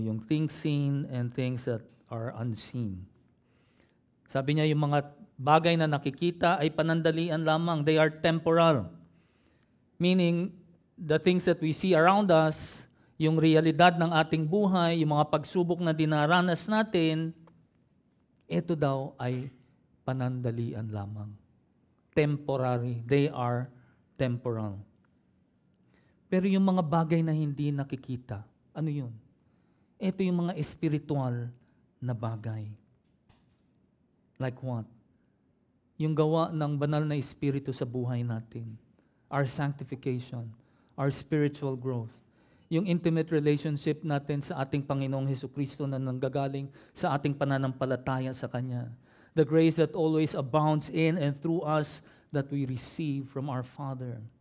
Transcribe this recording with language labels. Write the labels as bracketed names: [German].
[English] Yung things seen and things that are unseen. [Filipino] Sabi niya, yung mga bagay na nakikita ay panandalian lamang. [English] They are temporal. Meaning, the things that we see around us, [Filipino] yung realidad ng ating buhay, yung mga pagsubok na dinaranas natin, ito daw ay panandalian lamang. Temporary. [English] They are temporal. [Filipino] Pero yung mga bagay na hindi nakikita, ano yun? Ito yung mga espiritual na bagay. [English] Like what? [Filipino] Yung gawa ng banal na espiritu sa buhay natin. [English] Our sanctification, our spiritual growth. [Filipino] Yung intimate relationship natin sa ating Panginoong Hesukristo na nanggagaling sa ating pananampalataya sa Kanya. [English] The grace that always abounds in and through us that we receive from our Father.